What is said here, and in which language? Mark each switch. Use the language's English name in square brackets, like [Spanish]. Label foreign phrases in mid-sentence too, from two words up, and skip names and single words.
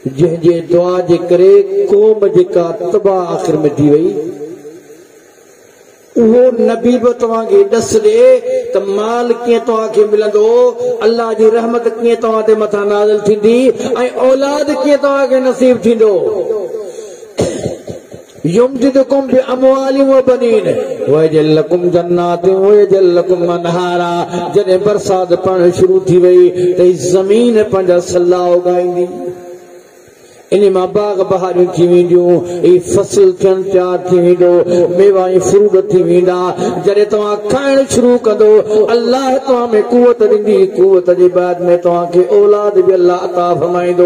[Sindhi] जंहिंजे दुआ जे करे क़ौम जेका तबाह आख़िर में थी वई, उहो नबी बि तव्हांखे ॾस ॾे त माल कीअं तव्हांखे मिलंदो, अल्लाह जी रहमत कीअं तव्हां ते मथां नाज़िल थींदी ऐं औलाद कीअं तव्हांखे नसीब थींदो। [Arabic] يمددكم بأموال وبنين ويجعل لكم جنات ويجعل لكم أنهارا. [Sindhi] जॾहिं बरसात पवण शुरू थी वई त ज़मीन पंहिंजा सल्ला उगाईंदी, इन मां बाग बहारियूं थी वेंदियूं, फसल थियण तैयार थी वेंदो, मेवा ऐं फ्रूट थी वेंदा। जॾहिं तव्हां खाइण शुरू कंदो, अल्लाह तव्हां में कुवत ॾींदी, कुवत जे बाद में तव्हांखे औलाद बि अल्लाह अता फरमाईंदो।